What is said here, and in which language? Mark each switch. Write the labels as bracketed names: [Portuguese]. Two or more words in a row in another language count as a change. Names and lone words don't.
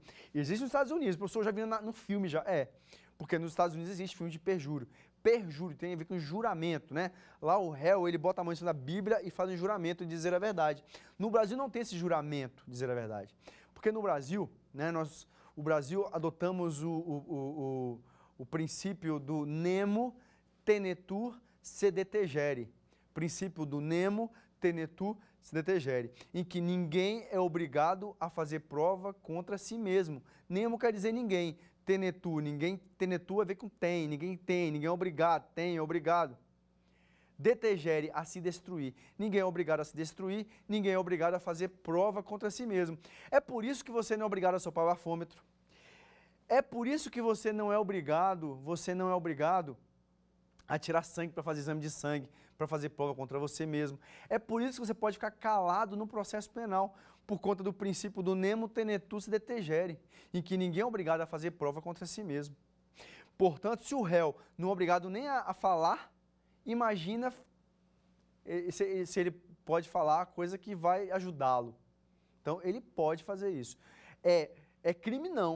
[Portuguese] Existe nos Estados Unidos, o professor já viu no filme já. Porque nos Estados Unidos existe filme de perjúrio. Perjúrio tem a ver com juramento, né? Lá o réu, ele bota a mão em cima da Bíblia e faz um juramento de dizer a verdade. No Brasil não tem esse juramento de dizer a verdade. Porque no Brasil, né, o Brasil adotamos o princípio do [Latin] nemo tenetur sedetegere. [Portuguese] Princípio do [Latin] nemo tenetur sedetegere, [Portuguese] em que ninguém é obrigado a fazer prova contra si mesmo. Nemo quer dizer ninguém. Tenetur, ninguém, tenetur a ver com tem, ninguém é obrigado, tem, é obrigado. Detegere, a se destruir. Ninguém é obrigado a se destruir, ninguém é obrigado a fazer prova contra si mesmo. É por isso que você não é obrigado a soprar o bafômetro. É por isso que você não é obrigado a tirar sangue para fazer exame de sangue, para fazer prova contra você mesmo. É por isso que você pode ficar calado no processo penal, por conta do princípio do [Latin] nemo tenetur sedetegere, [Portuguese] em que ninguém é obrigado a fazer prova contra si mesmo. Portanto, se o réu não é obrigado nem a falar, imagina se ele pode falar coisa que vai ajudá-lo. Então, ele pode fazer isso. É crime não.